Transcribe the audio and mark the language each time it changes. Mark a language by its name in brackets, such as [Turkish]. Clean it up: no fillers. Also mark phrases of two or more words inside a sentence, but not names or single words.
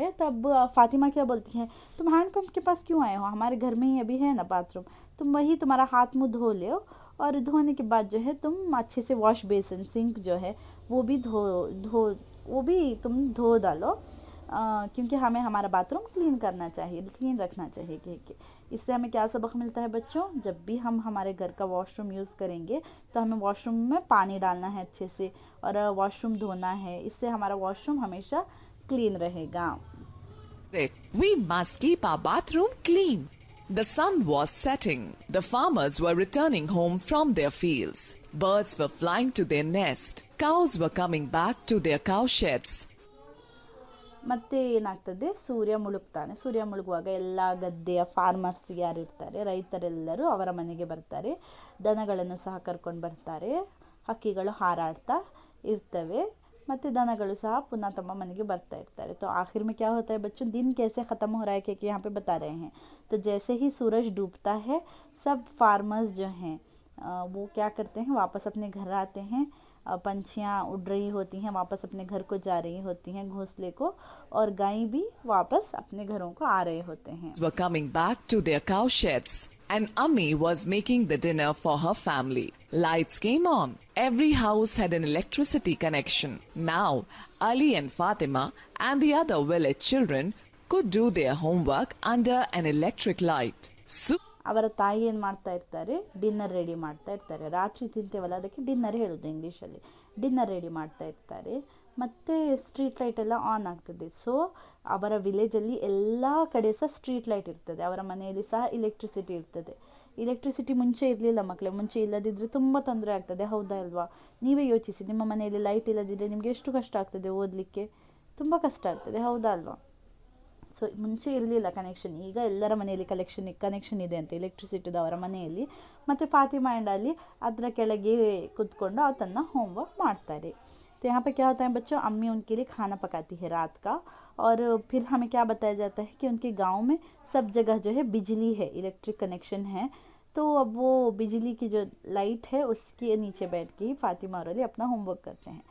[Hindi] तब फातिमा क्या बोलती है, तुम [English] hand pump [Hindi] के पास क्यों आए हो, हमारे घर में ही अभी है ना बाथरूम, तुम वही तुम्हारा हाथ मुँह धो ले, और धोने के बाद जो है तुम अच्छे से [English] wash basin sink [Hindi] जो है वो भी तुम धो डालो, क्योंकि हमें हमारा बाथरूम क्लीन करना चाहिए, क्लीन रखना चाहिए कह के। इससे हमें क्या सबक मिलता है बच्चों, जब भी हम हमारे घर का [English] washroom use [Hindi] करेंगे तो हमें वॉशरूम में पानी डालना है अच्छे से और वॉशरूम धोना है, इससे हमारा वॉशरूम हमेशा क्लीन रहेगा। [English] We must keep our bathroom clean. The sun was setting. The farmers were returning home from their fields. Birds were flying to their nest. Cows were coming back to their cow sheds. [Kannada] ಮತ್ತೆ ಏನಾಗ್ತದೆ, ಸೂರ್ಯ ಮುಳುಗ್ತಾನೆ. ಸೂರ್ಯ ಮುಳುಗುವಾಗ ಎಲ್ಲ ಗದ್ದೆಯ ಫಾರ್ಮರ್ಸ್ ಯಾರು ಇರ್ತಾರೆ, ರೈತರೆಲ್ಲರೂ ಅವರ ಮನೆಗೆ ಬರ್ತಾರೆ. ದನಗಳನ್ನು ಸಹ ಕರ್ಕೊಂಡು ಬರ್ತಾರೆ. ಹಕ್ಕಿಗಳು ಹಾರಾಡ್ತಾ ಇರ್ತವೆ ಮತ್ತು ದನಗಳು ಸಹ ಪುನಃ ತಮ್ಮ ಮನೆಗೆ ಬರ್ತಾ ಇರ್ತಾರೆ। [Hindi] तो आखिर में क्या होता है बच्चों, दिन कैसे ख़त्म हो रहा है क्योंकि यहाँ पे बता रहे हैं। तो जैसे ही सूरज डूबता है सब फार्मर्स जो हैं वो क्या करते हैं, वापस अपने घर आते हैं, पंछियाँ उड़ रही होती हैं, वापस अपने घर को जा रही होती हैं घोंसले को, और गाय भी वापस अपने घरों को आ रहे होते हैं. [English] Were coming back to their cow sheds, and Ammi was making the dinner for her family. Lights came on. Every house had an electricity connection. Now, Ali and Fatima and the other village children could do their homework under an electric light. [Kannada] ಅವರ ತಾಯಿ ಏನು ಮಾಡ್ತಾ ಇರ್ತಾರೆ, [English] dinner ready [Kannada] ಮಾಡ್ತಾ ಇರ್ತಾರೆ. ರಾತ್ರಿ ತಿಂತೇವಲ್ಲ, ಅದಕ್ಕೆ ಡಿನ್ನರ್ ಹೇಳೋದು ಇಂಗ್ಲೀಷಲ್ಲಿ. [English] dinner ready [Kannada] ಮಾಡ್ತಾ ಇರ್ತಾರೆ. ಮತ್ತು [English] street light [Kannada] ಎಲ್ಲ ಆನ್ ಆಗ್ತದೆ. ಸೊ ಅವರ ವಿಲೇಜಲ್ಲಿ ಎಲ್ಲ ಕಡೆ ಸಹ [English] street light [Kannada] ಇರ್ತದೆ. ಅವರ ಮನೆಯಲ್ಲಿ ಸಹ ಎಲೆಕ್ಟ್ರಿಸಿಟಿ ಇರ್ತದೆ. ಎಲೆಕ್ಟ್ರಿಸಿಟಿ ಮುಂಚೆ ಇರಲಿಲ್ಲ ಮಕ್ಕಳೇ. ಮುಂಚೆ ಇಲ್ಲದಿದ್ದರೆ ತುಂಬ ತೊಂದರೆ ಆಗ್ತದೆ, ಹೌದಾ ಅಲ್ವಾ? ನೀವೇ ಯೋಚಿಸಿ, ನಿಮ್ಮ ಮನೆಯಲ್ಲಿ ಲೈಟ್ ಇಲ್ಲದಿದ್ದರೆ ನಿಮಗೆ ಎಷ್ಟು ಕಷ್ಟ ಆಗ್ತದೆ ಓದಲಿಕ್ಕೆ. ತುಂಬ ಕಷ್ಟ ಆಗ್ತದೆ, ಹೌದಾ ಅಲ್ವಾ? ಸೊ ಮುಂಚೆ ಇರಲಿಲ್ಲ ಕನೆಕ್ಷನ್. ಈಗ ಎಲ್ಲರ ಮನೆಯಲ್ಲಿ ಕನೆಕ್ಷನ್ ಇದೆ ಅಂತ ಎಲೆಕ್ಟ್ರಿಸಿಟಿದು ಅವರ ಮನೆಯಲ್ಲಿ. ಮತ್ತು ಫಾತಿಮಾ ಆ್ಯಂಡ್ ಅಲಿ ಅದರ ಕೆಳಗೆ ಕೂತ್ಕೊಂಡು ತನ್ನ ಹೋमवर्क ಮಾಡ್ತಾರೆ. [Hindi] तो यहाँ पे क्या होता है बच्चों, अम्मी उनके लिए खाना पकाती है रात का, और फिर हमें क्या बताया जाता है कि उनके गांव में सब जगह जो है बिजली है, [English] electric connection [Hindi] है. तो अब वो बिजली की जो लाइट है उसके नीचे बैठ के ही फातिमा और अली अपना होमवर्क करते हैं.